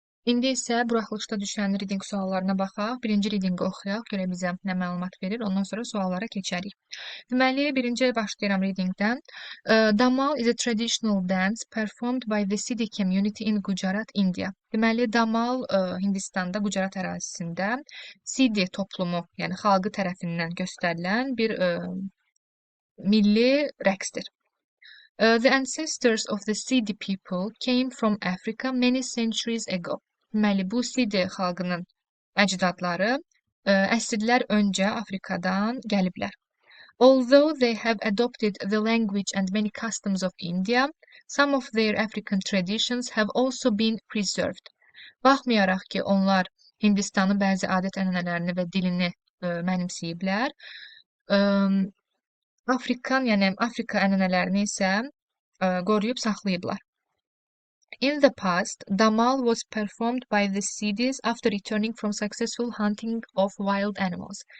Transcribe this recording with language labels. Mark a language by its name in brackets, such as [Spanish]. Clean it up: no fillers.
[Azerbaijani] İndi isə buraxılışda düşən reading suallarına baxaq. Birinci readingi oxuyaq, görə bizə nə məlumat verir. Ondan sonra suallara keçərik. Deməli, birinci başlayıram readingdən. [English] Damal is a traditional dance performed by the Siddi community in Gujarat, India. [Azerbaijani] Deməli, Damal Hindistanda, Gujarat ərazisində Siddi toplumu, yəni xalqı tərəfindən göstərilən bir milli rəqsdir. [English] The ancestors of the Siddi people came from Africa many centuries ago. [Azerbaijani] Deməli, bu Siddi xalqının əcdadları əsrlər öncə Afrikadan gəliblər. [English] Although they have adopted the language and many customs of India, some of their African traditions have also been preserved. [Azerbaijani] Baxmayaraq ki, onlar Hindistanın bəzi adət-ənənələrini və dilini mənimsəyiblər, Afrika ənənələrini isə qoruyub saxlayıblar. [English] In the past, Damal was performed by the Siddis after returning from successful hunting of wild animals.